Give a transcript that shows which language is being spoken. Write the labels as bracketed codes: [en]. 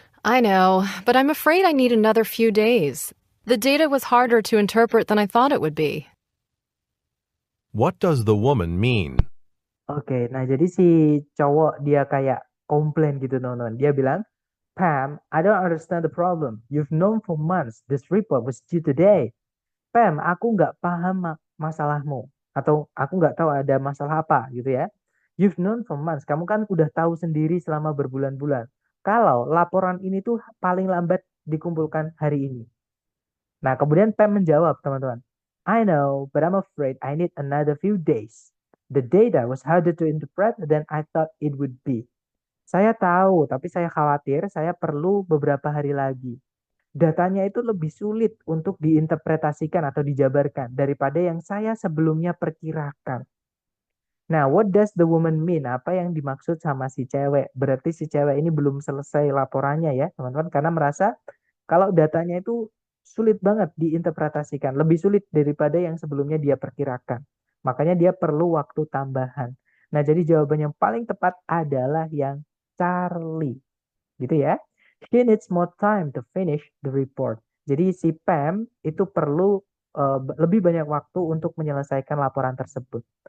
[en] I know, but I'm afraid I need another few days. The data was harder to interpret than I thought it would be. What does the woman mean? [id] Oke, nah jadi si cowok dia kayak komplain gitu teman-teman. Dia bilang, [en] Pam, I don't understand the problem. You've known for months this report was due today. [id] Pam, aku nggak paham masalahmu. Atau aku nggak tahu ada masalah apa gitu ya. [en] You've known for months. [id] Kamu kan udah tahu sendiri selama berbulan-bulan. Kalau laporan ini tuh paling lambat dikumpulkan hari ini. Nah, kemudian Pam menjawab, teman-teman. [en] I know, but I'm afraid I need another few days. The data was harder to interpret than I thought it would be. [id] Saya tahu, tapi saya khawatir saya perlu beberapa hari lagi. Datanya itu lebih sulit untuk diinterpretasikan atau dijabarkan daripada yang saya sebelumnya perkirakan. Nah, [en] what does the woman mean? [id] Apa yang dimaksud sama si cewek? Berarti si cewek ini belum selesai laporannya ya, teman-teman, karena merasa kalau datanya itu sulit banget diinterpretasikan, lebih sulit daripada yang sebelumnya dia perkirakan. Makanya dia perlu waktu tambahan. Nah, jadi jawaban yang paling tepat adalah yang Charlie. Gitu ya. [en] She needs more time to finish the report. [id] Jadi si Pam itu perlu lebih banyak waktu untuk menyelesaikan laporan tersebut.